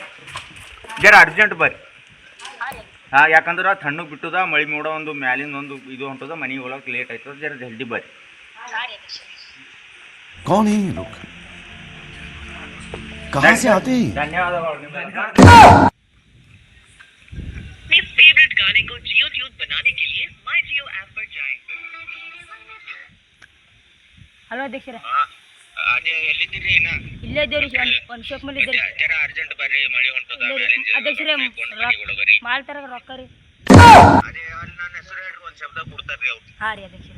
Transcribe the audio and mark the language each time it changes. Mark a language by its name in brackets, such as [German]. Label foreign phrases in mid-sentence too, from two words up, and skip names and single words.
[Kannada] ಜರ ಅರ್ಜೆಂಟ್ ಬರ್ರಿ. ಯಾಕಂದ್ರೆ ತಣ್ಣಗೆ ಬಿಟ್ಟದ. ಮಳೆ ಮೋಡ ಒಂದು ಮ್ಯಾಲಿಂದ ಒಂದು ಇದು ಹೊಂಟದ. ಮನೆಗೆ ಹೋಗಕ್ಕೆ ಲೇಟ್ ಆಯ್ತದ. ಜರ ಜಲ್ದಿ ಬರ್ರಿ. ಧನ್ಯವಾದಗಳು. [Hindi] फेवरेट गाने को जियो ट्यून बनाने के लिए माय जियो ऐप पर जाएं। [Kannada] ಹಲೋ ಅಧ್ಯಕ್ಷರೇ, ಅದೇ ಎಲ್ಲಿದ್ದೀರಿ? ಇಲ್ಲೇ ಇದ್ದೇವ್ರಿ. ಒಂದು ಶೋಕ್ ಮೇಲೆ ಇದ್ದೇರಿ. ಜರ ಅರ್ಜೆಂಟ್ ಬರ್ರಿ. ಮಳೆ ಹೊಂಟದ. ಅಧ್ಯಕ್ಷರೇ ಮಾಲ್ ತರಗ ರೊಕ್ಕ ರೀ. ಅದೇ ಅಲ್ಲಿ ನನ್ನ ಹೆಸರು ಹೇಳ್ರಿ. ಒಂದು ಶಬ್ದ ಕೊಡ್ತಾರ್ರಿ ಅವ್ರು. ಹಾಂ ರೀ ಅಧ್ಯಕ್ಷರೇ.